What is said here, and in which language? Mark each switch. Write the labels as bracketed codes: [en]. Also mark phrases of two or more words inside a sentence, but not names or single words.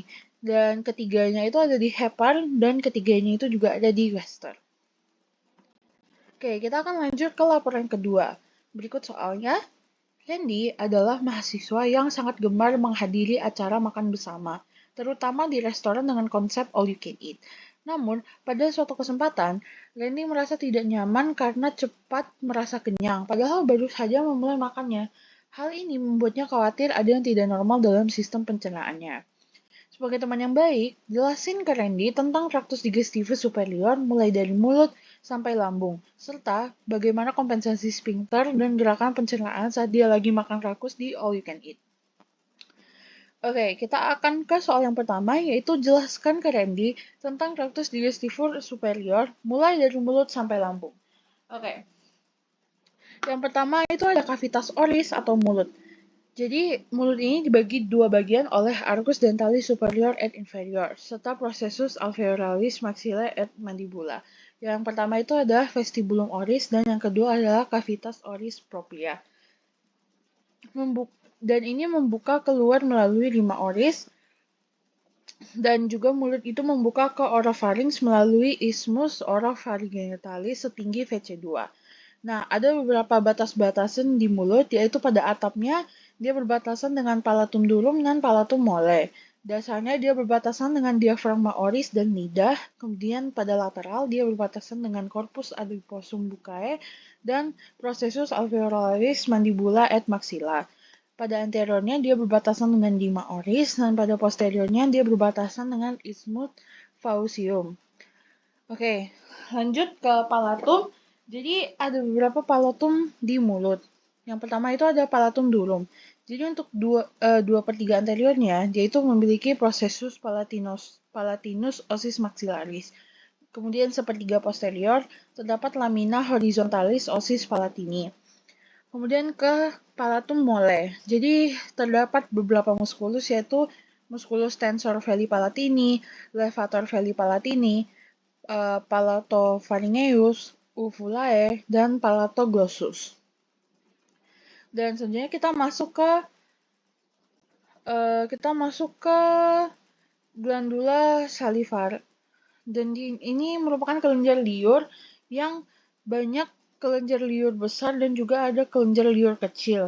[id] Dan ketiganya itu ada di hepar dan ketiganya itu juga ada di gaster. Oke, kita akan lanjut ke laporan kedua. Berikut soalnya. Randy adalah mahasiswa yang sangat gemar menghadiri acara makan bersama, terutama di restoran dengan konsep [en] all you can eat. [id] Namun, pada suatu kesempatan, Randy merasa tidak nyaman karena cepat merasa kenyang, padahal baru saja memulai makannya. Hal ini membuatnya khawatir ada yang tidak normal dalam sistem pencernaannya. Sebagai teman yang baik, jelasin ke Randy tentang [la] traktus digestivus superior [id] mulai dari mulut sampai lambung, serta bagaimana kompensasi sphincter dan gerakan pencernaan saat dia lagi makan rakus di [en] all you can eat. [id] Oke, kita akan ke soal yang pertama, yaitu jelaskan ke Randy tentang [la] traktus digestivus superior [id] mulai dari mulut sampai lambung. Oke, yang pertama itu ada [la] cavitas oris [id] atau mulut. Jadi, mulut ini dibagi dua bagian oleh [la] arcus dentalis superior et inferior, [id] serta [la] processus alveolaris maxillae et mandibula. [id] Yang pertama itu adalah [la] vestibulum oris, [id] dan yang kedua adalah [la] cavitas oris propria. [id] Dan ini membuka keluar melalui 5 oris, dan juga mulut itu membuka ke oropharynx melalui [la] isthmus oropharyngetalis [id] setinggi VC2. Nah, ada beberapa batas-batasan di mulut, yaitu pada atapnya dia berbatasan dengan [la] palatum durum [id] dan [la] palatum mole. [id] Dasarnya dia berbatasan dengan [la] diafragma oris [id] dan lidah, kemudian pada lateral dia berbatasan dengan [la] corpus adiposum buccae [id] dan [la] processus alveolaris mandibula et maxilla. [id] Pada anteriornya dia berbatasan dengan [la] dima oris [id] dan pada posteriornya dia berbatasan dengan [la] isthmus faucium. [id] Oke, lanjut ke palatum. Jadi ada beberapa palatum di mulut. Yang pertama itu ada [la] palatum durum. [id] Jadi untuk 2/3 anteriornya, dia itu memiliki [la] processus palatinus osis maxillaris. [id] Kemudian sepertiga posterior, terdapat [la] lamina horizontalis osis palatini. [id] Kemudian ke [la] palatum mole. [id] Jadi terdapat beberapa muskulus, yaitu [la] musculus tensor veli palatini, levator veli palatini, palatopharyngeus, uvulae, [id] dan palatoglossus. Dan selanjutnya kita masuk ke [la] glandula salivar. [id] Dan ini merupakan kelenjar liur yang banyak kelenjar liur besar dan juga ada kelenjar liur kecil.